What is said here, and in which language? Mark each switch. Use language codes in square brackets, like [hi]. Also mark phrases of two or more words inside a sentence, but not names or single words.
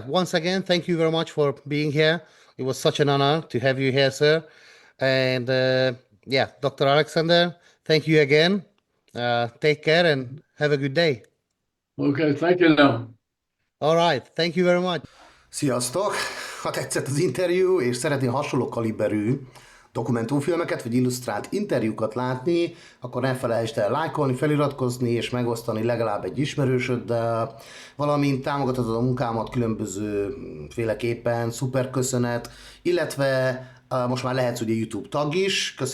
[en] Once again, thank you very much for being here. It was such an honor to have you here, sir. And yeah, Dr. Alexander, thank you again. Take care and have a good day. Okay, thank you now. All right, thank you very much. [hu] Sziasztok! Ha tetszett az interjú, és szeretnél hasonló kaliberű dokumentumfilmeket, vagy illusztrált interjúkat látni, akkor ne felejtsd el lájkolni, feliratkozni, és megosztani legalább egy ismerősöddel, valamint támogatod a munkámat különböző féleképpen, szuper köszönet, illetve most már lehetsz ugye YouTube tag is.